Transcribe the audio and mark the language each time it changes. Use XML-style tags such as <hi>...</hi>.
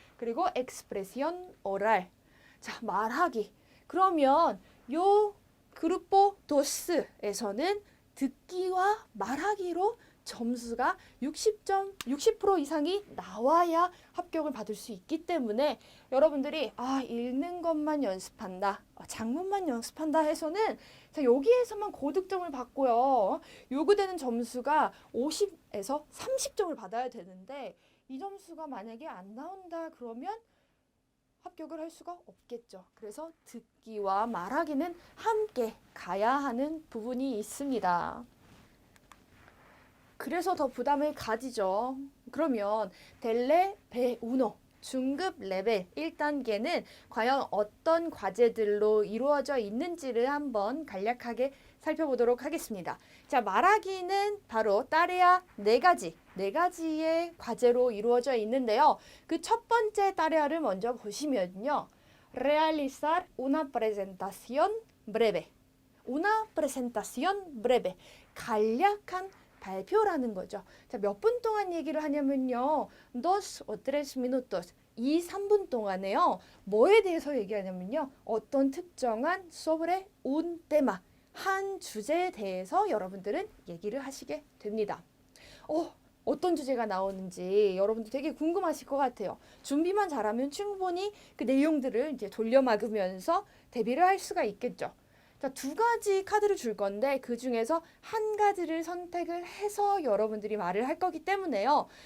<ko>그리고</ko> <es>expresión oral.</es> <ko>자, 말하기. 그러면 요 그룹보 도스에서는 듣기와 말하기로 점수가 60% 이상이 나와야 합격을 받을 수 있기 때문에 여러분들이 읽는 것만 연습한다. 장문만 연습한다 해서는 자, 여기에서만 고득점을 받고요. 요구되는 점수가 50에서 30점을 받아야 되는데 이 점수가 만약에 안 나온다 그러면 합격을 할 수가 없겠죠. 그래서 듣기와 말하기는 함께 가야 하는 부분이 있습니다. 그래서 더 부담을 가지죠. 그러면 델레 베1 중급 레벨 1단계는 과연 어떤 과제들로 이루어져 있는지를 한번 간략하게 살펴보도록 하겠습니다. 자, 말하기는 바로 따레아 4가지의 과제로 이루어져 있는데요. 그 첫 번째 따레아를 먼저 보시면요.</ko> <es>Realizar una presentación breve. Una presentación breve.</es> <ko>간략한 발표라는 거죠. 자, 몇 분 동안 얘기를 하냐면요.</ko> <es>2 o 3 minutos.</es> <ko>2, 3분 동안에요. 뭐에 대해서 얘기하냐면요. 어떤 특정한</ko> <es>sobre un tema.</es> <ko>한 주제에 대해서 여러분들은 얘기를 하시게 됩니다. 어떤 주제가 나오는지 여러분들 되게 궁금하실 것 같아요. 준비만 잘하면 충분히 그 내용들을 이제 돌려막으면서 대비를 할 수가 있겠죠. 자, 2가지 카드를 줄 건데 그 중에서 한 가지를 선택을 해서 여러분들이 말을 할 거기 때문에요.</ko>